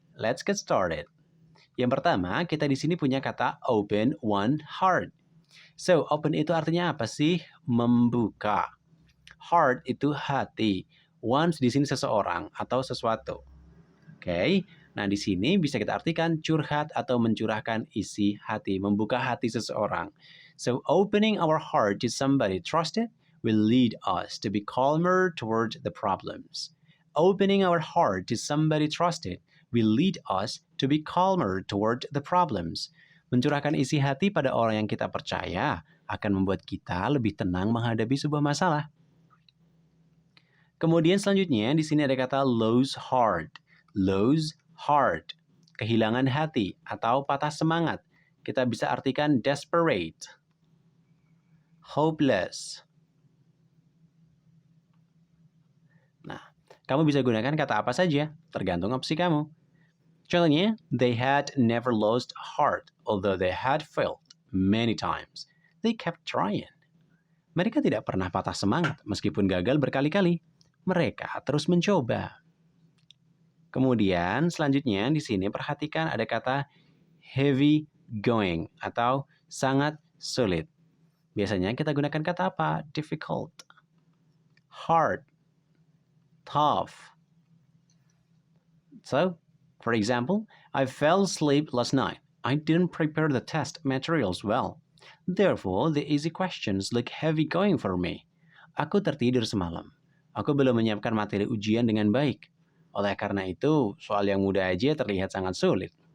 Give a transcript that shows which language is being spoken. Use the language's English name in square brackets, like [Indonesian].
[English] Let's get started. [Indonesian] Yang pertama, kita di sini punya kata open one heart. So, open itu artinya apa sih? Membuka. Heart itu hati. One di sini seseorang atau sesuatu. Oke. Nah, di sini bisa kita artikan curhat atau mencurahkan isi hati, membuka hati seseorang. [English] So, opening our heart to somebody trusted will lead us to be calmer toward the problems. Opening our heart to somebody trusted will lead us to be calmer toward the problems. [Indonesian] Mencurahkan isi hati pada orang yang kita percaya akan membuat kita lebih tenang menghadapi sebuah masalah. Kemudian selanjutnya di sini ada kata lose heart. Lose heart, kehilangan hati atau patah semangat. Kita bisa artikan desperate, hopeless. Nah, kamu bisa gunakan kata apa saja, tergantung opsi kamu. [English] Contohnya, they had never lost heart, although they had failed many times. They kept trying. [Indonesian] Mereka tidak pernah patah semangat, meskipun gagal berkali-kali. Mereka terus mencoba. Kemudian selanjutnya di sini perhatikan ada kata heavy going atau sangat sulit. Biasanya kita gunakan kata apa? Difficult, hard, tough. [English] So, for example, I fell asleep last night. I didn't prepare the test materials well. Therefore, the easy questions look heavy going for me. [Indonesian] Aku tertidur semalam. Aku belum menyiapkan materi ujian dengan baik. Oleh karena itu, soal yang mudah aja terlihat sangat sulit.